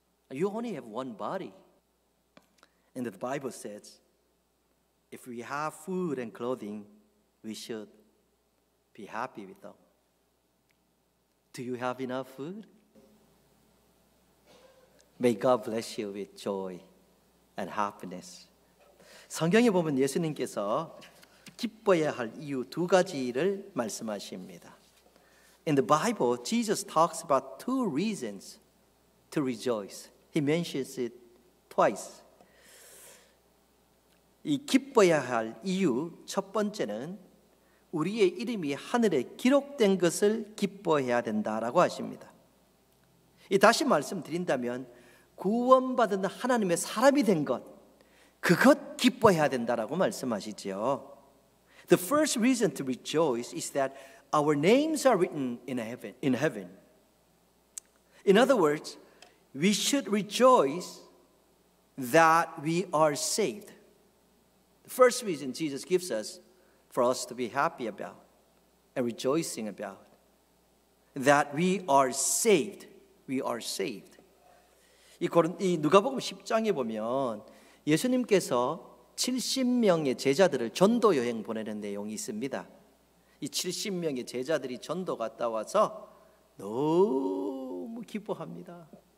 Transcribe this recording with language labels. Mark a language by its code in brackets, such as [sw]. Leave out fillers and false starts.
[en] You only have one body. And the Bible says, if we have food and clothing, we should be happy with them. Do you have enough food? May God bless you with joy and happiness. [ko] 성경에 보면 예수님께서 기뻐해야 할 이유 2가지를 말씀하십니다. [en] In the Bible, Jesus talks about 2 reasons to rejoice. He mentions it twice. [ko] 이 기뻐해야 할 이유 첫 번째는 우리의 이름이 하늘에 기록된 것을 기뻐해야 된다라고 하십니다. 다시 말씀드린다면 구원받은 하나님의 사람이 된 것, 그것 기뻐해야 된다라고 말씀하시죠. [en] The first reason to rejoice is that our names are written in heaven. In other words, we should rejoice that we are saved. The first reason Jesus gives us for us to be happy about and rejoicing about, that we are saved. We are saved. [ko] 이 누가복음 10장에 보면 예수님께서 70명의 제자들을 전도 여행 보내는 내용이 있습니다. 이 70명의 제자들이 전도 갔다 와서 너무 기뻐합니다.